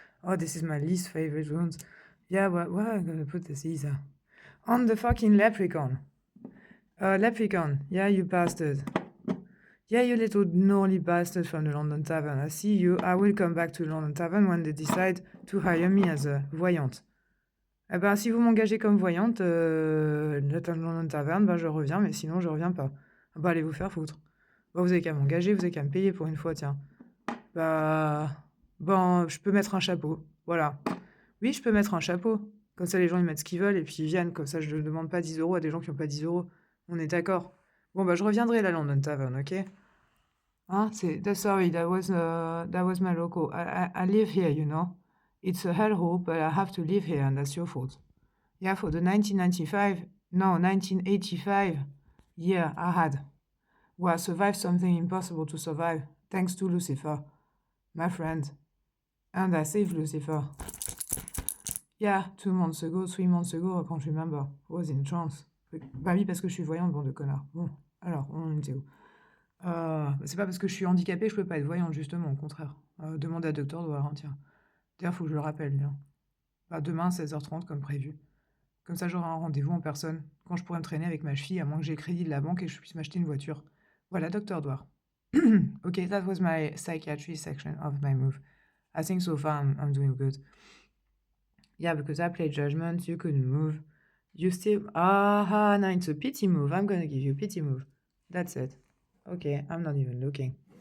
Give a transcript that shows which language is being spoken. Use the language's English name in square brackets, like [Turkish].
[English] Oh, this is my least favorite runes. Yeah, well, where am I going to put this Isa? On the fucking Leprechaun. Leprechaun. Yeah, you bastard. Yeah, you little gnarly bastard from the London Tavern. I see you. I will come back to London Tavern when they decide to hire me as a voyante. [French] Eh ben, si vous m'engagez comme voyante, London Tavern, ben je reviens, mais sinon je reviens pas. Bah, allez vous faire foutre. Bah, vous avez qu'à m'engager, vous avez qu'à me payer pour une fois, tiens. Bah, bon, je peux mettre un chapeau. Voilà. Oui, je peux mettre un chapeau. Comme ça, les gens, ils mettent ce qu'ils veulent et puis ils viennent. Comme ça, je ne demande pas 10 euros à des gens qui n'ont pas 10 euros. On est d'accord. Bon, bah, je reviendrai à la London Tavern, ok? [English] Hein, sorry, that was my loco. I live here, you know. It's a hellhole, but I have to live here, and that's your fault. Yeah, for the 1985 year I had, where I survived something impossible to survive, thanks to Lucifer, my friend. And I saved Lucifer. Yeah, 2 months ago, 3 months ago, I can't remember. I was in trance. [French] Bah oui, parce que je suis voyante, bande de connards. Bon, alors, on était où? C'est pas parce que je suis handicapée que je peux pas être voyante, justement, au contraire. Demande à Docteur Doir, hein, tiens. D'ailleurs, faut que je le rappelle, bien. Bah, demain, 16h30, comme prévu. Comme ça, j'aurai un rendez-vous en personne, quand je pourrai me traîner avec ma fille, à moins que j'ai le crédit de la banque et que je puisse m'acheter une voiture. Voilà, Docteur Doir. [English] Okay, that was my psychiatry section of my move. I think so far I'm doing good. Yeah, because I played Judgment, you couldn't move. You still... Aha, now it's a pity move. I'm gonna give you a pity move. That's it. Okay, I'm not even looking.